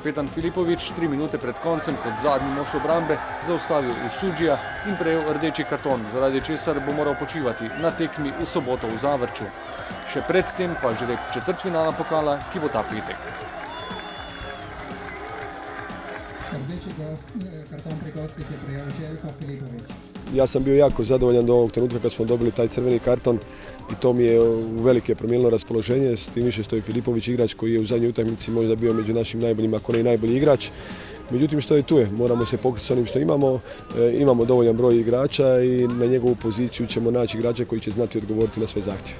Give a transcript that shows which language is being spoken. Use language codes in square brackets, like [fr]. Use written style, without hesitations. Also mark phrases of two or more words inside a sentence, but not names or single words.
[sl] kapetan Filipović 3 minute pred koncem kot zadnji mož obrambe zaustavil Osudžija in prejel rdeči karton, zaradi česar bo moral počivati na tekmi v soboto v Zavrču. Še predtem pa žreb četrtfinala pokala, ki bo ta petek. Rdeči karton pri gostih je prejel Željko Filipović. [hr] Ja sam bio jako zadovoljan do ovog trenutka kad smo dobili taj crveni karton i to mi je uvelike promijenilo raspoloženje, s tim više što je Filipović igrač koji je u zadnjoj utakmici možda bio među našim najboljima, ako ne i najbolji igrač. Međutim, što je tu je, moramo se pokriti s onim što imamo, imamo dovoljan broj igrača i na njegovu poziciju ćemo naći igrača koji će znati odgovoriti na sve zahtjeve.